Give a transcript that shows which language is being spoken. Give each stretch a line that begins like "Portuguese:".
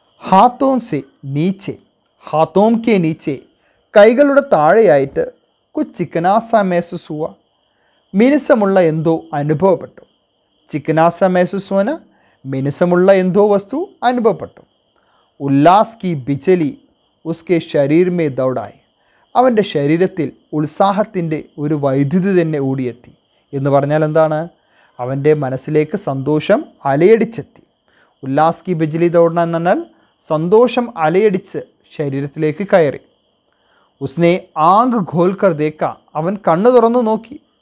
Hindi: हाथों से नीचे, हाथों के नीचे
Malayalam: കൈകളുടെ താഴെയായിട്ട്
Hindi: कुछ चिकनासा महसूस हुआ.
Malayalam: മിനുസമുള്ള എന്തോ അനുഭവപ്പെട്ടു.
Hindi: चिकनासा महसूस हुआ ना,
Malayalam: മിനുസമുള്ള എന്തോ വസ്തു അനുഭവപ്പെട്ടു.
Hindi: उल्लास की बिजली उसके शरीर में दौड़ाई.
Malayalam: അവൻ്റെ ശരീരത്തിൽ ഉത്സാഹത്തിൻ്റെ ഒരു വൈദ്യുതി തന്നെ ഓടിയെത്തി. എന്ന് പറഞ്ഞാൽ എന്താണ്? അവൻ്റെ മനസ്സിലേക്ക് സന്തോഷം അലയടിച്ചെത്തി.
Hindi: ഉല്ലാസ് കി ബിജ്ലി ദൗഡന
Malayalam: എന്ന് പറഞ്ഞാൽ സന്തോഷം അലയടിച്ച് ശരീരത്തിലേക്ക് കയറി.
Hindi: ഉസ്നെ ആങ്ക് ഖോൽക്കർ ദേക്ക.
Malayalam: അവൻ കണ്ണു തുറന്നു നോക്കി.